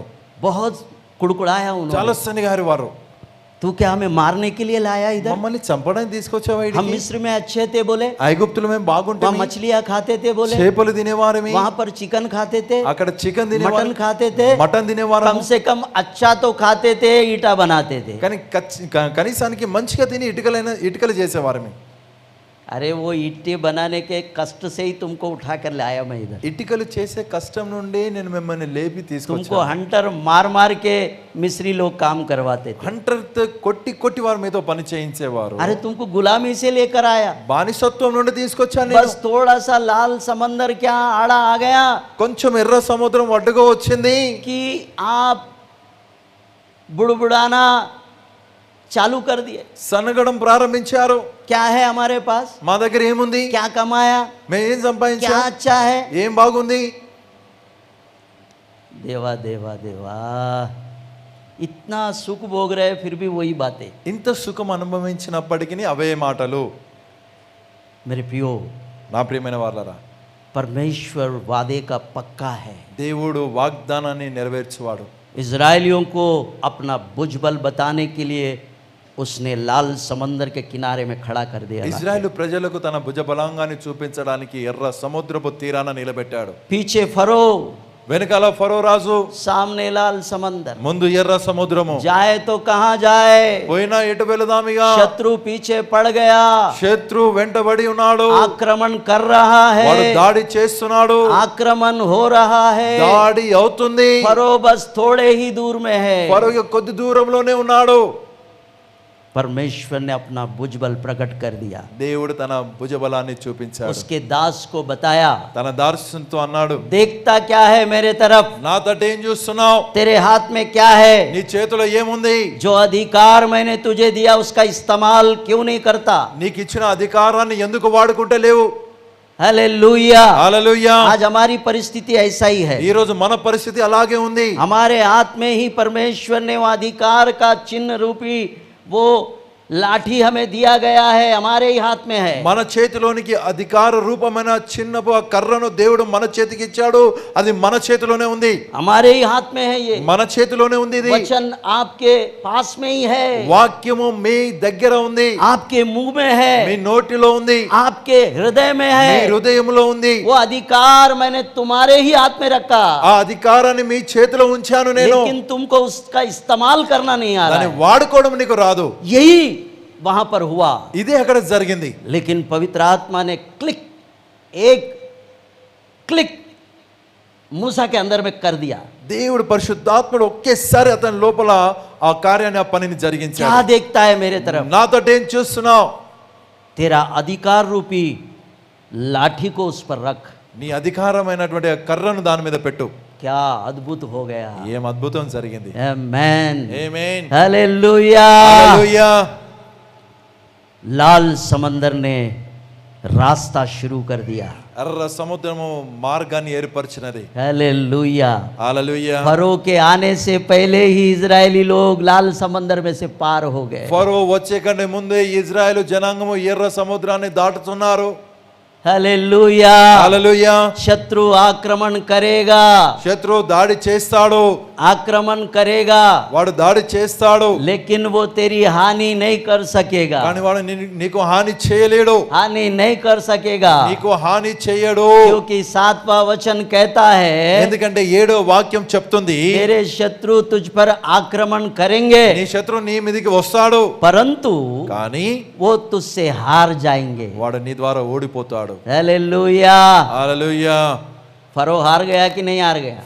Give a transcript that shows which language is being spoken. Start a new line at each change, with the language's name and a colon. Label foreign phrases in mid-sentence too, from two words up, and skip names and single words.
Hindi: बहुत कुड़कुड़ाया
Telugu: చాలా
Hindi: उन्होंने.
Telugu: సనిగారు వారు.
Hindi: तू क्या हमें मारने के लिए लाया इधर?
Telugu: మమ్మల్ని చంపడానికి తీసుకొచ్చావా
Hindi: हम
Telugu: ఇక్కడికి?
Hindi: मिस्र में अच्छे थे बोले,
Telugu: ఐగుప్తులో మేము
Hindi: वहाँ
Telugu: బాగుంటాం,
Hindi: मछलियाँ खाते थे बोले,
Telugu: చేపలు తినేవారమి,
Hindi: वहाँ पर चिकन खाते थे,
Telugu: అక్కడ చికెన్
Hindi: मटन
Telugu: తినేవారు,
Hindi: खाते थे,
Telugu: మటన్ తినేవారు.
Hindi: कम से कम अच्छा तो खाते थे, ईटा बनाते थे.
Telugu: కానీ కనీసానికి మంచిగా తిని ఇటుకలు చేసేవారమి.
Hindi: अरे वो ईटे बनाने के कष्ट से ही तुमको उठा कर लाया मैं इधर.
Telugu: ఇటుకలు చేసే కష్టం నుండి నేను మిమ్మల్ని లేపి
Hindi: तुमको
Telugu: తీసుకొచ్చాను.
Hindi: हंटर मार मार के मिस्री लोग काम करवाते थे.
Telugu: హంటర్తో కొట్టి కొట్టి వారు మీతో పని చేయించేవారు.
Hindi: अरे तुमको गुलामी से लेकर आया,
Telugu: బానిసత్వం నుండి తీసుకొచ్చాను నేను.
Hindi: बस थोड़ा सा लाल समंदर क्या आड़ा आ गया
Telugu: కొంచెం ఎర్ర సముద్రం అడ్డుగా వచ్చింది
Hindi: कि आप बुड़बुड़ाना चालू कर दिए.
Telugu: సనగడం ప్రారంభించారు.
Hindi: क्या है हमारे पास,
Telugu: మా దగ్గర ఏముంది,
Hindi: क्या कमाया,
Telugu: మేము ఏం
Hindi: क्या
Telugu: సంపాదించాం,
Hindi: अच्छा है.
Telugu: ఏం బాగుంది.
Hindi: देवा देवा देवा, इतना सुख भोग रहे फिर भी वही बातें.
Telugu: ఇంత సుఖం అనుభవించినప్పటికీ అవే మాటలు.
Hindi: मेरे प्रियो,
Telugu: నా ప్రియమైన వాళ్ళరా,
Hindi: परमेश्वर वादे का पक्का है.
Telugu: దేవుడు వాగ్దానాన్ని నెరవేర్చువాడు.
Hindi: इजरायलियों को अपना भुजबल बताने के लिए उसने लाल समंदर के किनारे में खड़ा कर दिया.
Telugu: ఇజ్రాయేలు ప్రజలకు తన భుజ బలాంగాన్ని చూపించడానికి ఎర్ర సముద్రపు తీరాన నిలబెట్టాడు.
Hindi: पीछे फरो,
Telugu: వెనకాల ఫరో రాజు,
Hindi: सामने लाल समंदर.
Telugu: ముందు ఎర్ర సముద్రము.
Hindi: जाए तो कहाँ जाए,
Telugu: పోయినా ఎటు వెళదామిగా,
Hindi: शत्रु पीछे पड़ गया,
Telugu: శత్రు వెంటబడి ఉన్నాడు,
Hindi: आक्रमण कर रहा
Telugu: వాడు
Hindi: है,
Telugu: దాడి చేస్తున్నాడు,
Hindi: आक्रमण हो रहा है.
Telugu: దాడి అవుతుంది.
Hindi: फरो बस थोड़े ही दूर में है.
Telugu: ఫరో కొద్ది దూరంలోనే ఉన్నాడు.
Hindi: परमेश्वर ने अपना भुजबल प्रकट कर दिया,
Telugu: దేవుడు తన భుజబలాన్ని చూపించాడు.
Hindi: उसके दास को बताया,
Telugu: తన దాసునితో అన్నాడు,
Hindi: देखता क्या है मेरे तरफ,
Telugu: నా తట ఏం చూస్తున్నావు,
Hindi: तेरे हाथ में क्या है,
Telugu: నీ చేతిలో ఏముంది,
Hindi: जो अधिकार मैंने तुझे दिया उसका इस्तेमाल क्यों नहीं करता.
Telugu: నీకు ఇచ్చిన అధికారాన్ని ఎందుకు వాడుకుంటే లేవు.
Hindi: हालेलुया.
Telugu: హల్లెలూయా.
Hindi: आज हमारी परिस्थिति ऐसा ही है.
Telugu: ఈ రోజు మన పరిస్థితి అలాగే ఉంది.
Hindi: हमारे हाथ में ही परमेश्वर ने वो अधिकार का चिन्ह रूपी वो लाठी हमें दिया गया है, हमारे ही हाथ में है.
Telugu: మన చేతిలోనికి అధికార రూపమైన చిన్నపు ఆ కర్రను దేవుడు మన చేతికి ఇచ్చాడు. అది మన చేతిలోనే ఉంది,
Hindi: हमारे ही हाथ में है. ये
Telugu: మన చేతిలోనే ఉంది. ఇది
Hindi: वचन आपके पास में ही है,
Telugu: వాక్యము మీ దగ్గర ఉంది,
Hindi: आपके मुंह में है,
Telugu: మీ నోటిలో ఉంది,
Hindi: आपके हृदय में
Telugu: మీ
Hindi: है.
Telugu: హృదయంలో ఉంది.
Hindi: वो अधिकार मैंने तुम्हारे ही हाथ में रखा,
Telugu: ఆ అధికారాన్ని మీ చేతిలో ఉంచాను నేను.
Hindi: लेकिन तुमको उसका इस्तेमाल करना नहीं आ रहा
Telugu: దాన్ని
Hindi: है.
Telugu: వాడుకోవడం నీకు రాదు.
Hindi: यही वहां पर हुआ.
Telugu: ఇదే అక్కడ జరిగింది.
Hindi: लेकिन पवित्र आत्मा ने एक क्लिक मूसा के अंदर में कर दिया.
Telugu: దేవుడు పరిశుద్ధాత్ముడు ఒకేసారి అతని లోపల ఆ కార్యాన్ని, ఆ పనిని
Hindi: क्या
Telugu: జరిగించాడు.
Hindi: देखता है मेरे तरफ,
Telugu: నాతో ఏం చూస్తున్నావు,
Hindi: तेरा अधिकार रूपी लाठी को उस पर रख.
Telugu: నీ అధికారమైనటువంటి ఆ కర్రను దాని మీద పెట్టు.
Hindi: क्या अद्भुत हो गया.
Telugu: ఏం అద్భుతం జరిగింది.
Hindi: आमेन.
Telugu: ఆమేన్.
Hindi: हालेलुया.
Telugu: హల్లెలూయా.
Hindi: लाल समंदर ने रास्ता शुरू कर दिया.
Telugu: ఎర్ర సముద్రము మార్గాన్ని ఏర్పరిచినది.
Hindi: हालेलुया.
Telugu: హల్లెలూయా.
Hindi: फरो के आने से पहले ही इजरायली लोग लाल समंदर में से पार हो गए.
Telugu: ఫరో వచ్చే కంటే ముందే ఇజ్రాయెలు జనాంగము ఎర్ర సముద్రాన్ని దాటుతున్నారు.
Hindi: हालेलुया।
Telugu: హల్లెలూయా.
Hindi: शत्रु आक्रमण करेगा,
Telugu: శత్రువు దాడి చేస్తాడు,
Hindi: आक्रमण करेगा,
Telugu: వాడు దాడి చేస్తాడు,
Hindi: लेकिन वो तेरी हानि नहीं कर सकेगा,
Telugu: కానీ వాడు నీకు హాని చేయలేడు,
Hindi: हानि नहीं कर सकेगा,
Telugu: నీకు హాని చేయడు.
Hindi: क्योंकि 7वां वचन कहता है
Telugu: ఎందుకంటే 7వ వాక్యం చెప్తుంది,
Hindi: तेरे शत्रु तुझ पर आक्रमण करेंगे,
Telugu: నీ శత్రువు నీ మీదకి వస్తాడు,
Hindi: परंतु
Telugu: కానీ
Hindi: वो तुझसे हार जाएंगे।
Telugu: వాడు నీ ద్వారా ఓడిపోతాడు.
Hindi: हालेलुया।
Telugu: హల్లెలూయా.
Hindi: फरो हार गया कि नहीं हार गया?